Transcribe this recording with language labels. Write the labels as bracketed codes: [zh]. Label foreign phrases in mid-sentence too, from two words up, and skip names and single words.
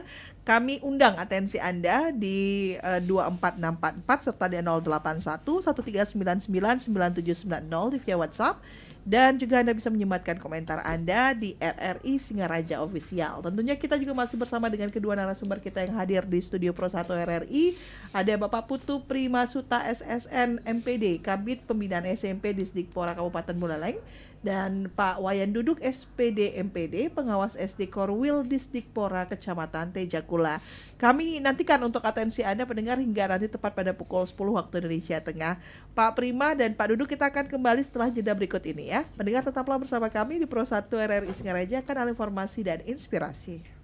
[id] Kami undang atensi Anda di 24644 serta di 081 1399 9790 di via WhatsApp. Dan juga Anda bisa menyematkan komentar Anda di RRI Singaraja Official. Tentunya kita juga masih bersama dengan kedua narasumber kita yang hadir di Studio Pro 1 RRI. Ada Bapak Putu Primasuta SSN MPD, Kabid Pembinaan SMP Disdikpora Kabupaten Buleleng. dan Pak Wayan Duduk SPD MPD, pengawas SD Korwil Disdikpora Kecamatan Tejakula. Kami nantikan untuk atensi Anda pendengar hingga nanti tepat pada pukul 10 waktu Indonesia Tengah. Pak Prima dan Pak Duduk, kita akan kembali setelah jeda berikut ini ya. Pendengar tetaplah bersama kami di Pro 1 RRI Singaraja, kanal informasi dan inspirasi.